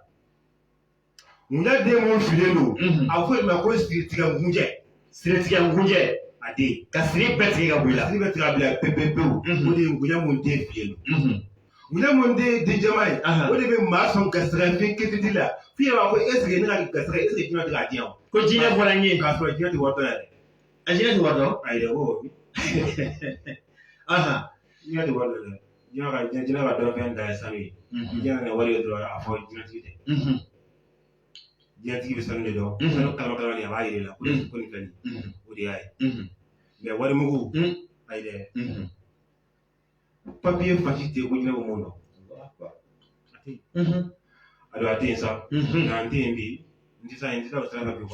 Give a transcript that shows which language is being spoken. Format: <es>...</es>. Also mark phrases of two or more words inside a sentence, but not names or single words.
<bm>ngunjɛ den mun filen don a bɛ fɔ de ma ko siritigɛ ngunjɛ siritigɛ ngunjɛ a den ka siri bɛɛ tigɛ ka bɔ i la siri bɛ tigɛ a bila pewu o de ye ngunjɛ mun den filen don ngunjɛ mun den den jɛman ye o de bɛ maa sɔn garisɛgɛ fɛn ketiti la f'i yɛrɛ b'a fɔ</bm> <fr>est ce que</fr> <bm>ne ka garisɛgɛ</bm> <fr>est ce que</fr> <bm>jinɛ tɛ k'a di yan o ko jinɛ bɔra n ye k'a sɔrɔ jinɛ tɛ wari dɔn yɛrɛ a jinɛ tɛ wari dɔn ayi dɛ ko jinɛ tɛ wari dɔn dɛ jinɛ ka dɔn fɛn da ye sanu ye jinɛ na wari ye dɔrɔn a fɔ jinɛtigi tɛ jinɛtigi bɛ sanu de dɔn sanu kalama ni a b'a yir'i la ko nin filɛ nin o de y'a ye mais wari mugu ayi dɛ papiye fasi tɛ ko jinɛ bɛ mun dɔn a don a tɛ yen sa nka n tɛ yen bi n tɛ sa o sira fɛ bi</bm>